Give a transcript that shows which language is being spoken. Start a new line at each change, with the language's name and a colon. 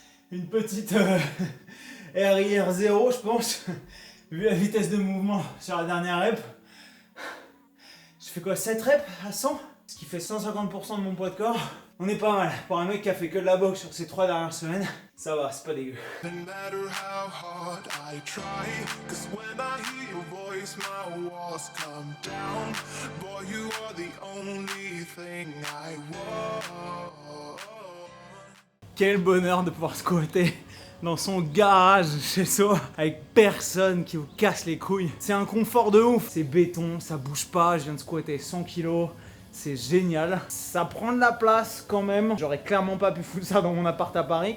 French: Une petite RIR 0 je pense, vu la vitesse de mouvement sur la dernière rep. Je fais quoi, 7 reps à 100, ce qui fait 150% de mon poids de corps. On est pas mal, pour un mec qui a fait que de la boxe sur ces 3 dernières semaines, ça va, c'est pas dégueu.
English: No matter how hard I try, 'cause when I hear your voice, my walls come down. Boy, you are the only thing I want.
French: Quel bonheur de pouvoir squatter dans son garage chez soi avec personne qui vous casse les couilles. C'est un confort de ouf. C'est béton, ça bouge pas, je viens de squatter 100 kilos. C'est génial. Ça prend de la place quand même. J'aurais clairement pas pu foutre ça dans mon appart à Paris.